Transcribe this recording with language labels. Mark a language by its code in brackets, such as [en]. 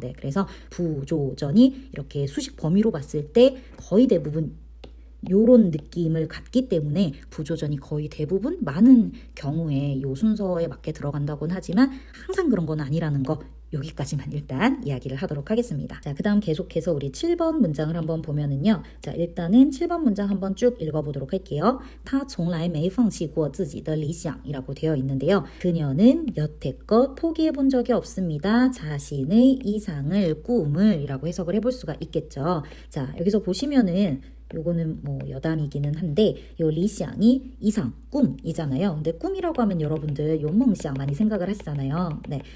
[ko] 네, 그래서 부조전이 이렇게 수식 범위로 봤을 때 거의 대부분 요런 느낌을 갖기 때문에 부조전이 거의 대부분 많은 경우에 요 순서에 맞게 들어간다고는 하지만 항상 그런 건 아니라는 거 여기까지만 일단 이야기를 하도록 하겠습니다. 자, 그 다음 계속해서 우리 7번 문장을 한번 보면은요. 자, 일단은 7번 문장 한번 쭉 읽어보도록 할게요. [zh] 他从来没放弃过自己的理想 [ko] 이라고 되어 있는데요. 그녀는 여태껏 포기해본 적이 없습니다. 자신의 이상을, 꿈을 이라고 해석을 해볼 수가 있겠죠. 자, 여기서 보시면은 요거는 뭐 여담이기는 한데 요 리샹이 이상, 꿈이잖아요. 근데 꿈이라고 하면 여러분들 요梦想 많이 생각을 하시잖아요. 네.